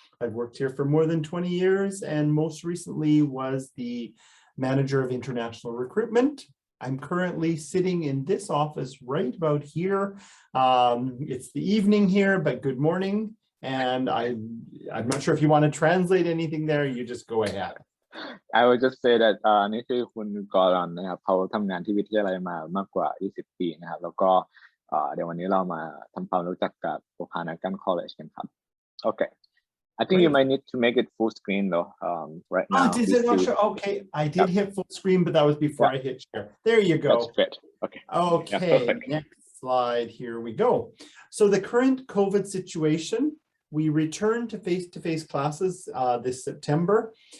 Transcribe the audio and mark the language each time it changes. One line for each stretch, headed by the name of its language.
English: I've worked here for more than 20 years and most recently was the manager of international recruitment. I'm currently sitting in this office right about here. It's the evening here, but good morning. And I'm not sure if you want to translate anything there, you just go ahead. I would just say that
Thai: นี่คือคุณกรณ์นะครับเขาทำงานที่วิทยาลัยมามากกว่า20ปีนะครับแล้วก็เดี๋ยววันนี้เรามาทำความรู้จักกับ Okanagan College กันครับ Okay.
English: I think you might need to make it full screen though. Right now. Did it not show? Okay, I did hit full screen, but that was before I hit share. There you go. That's great. Okay. Okay, next slide. Here we go. So the current COVID situation, we returned to face-to-face classes this September.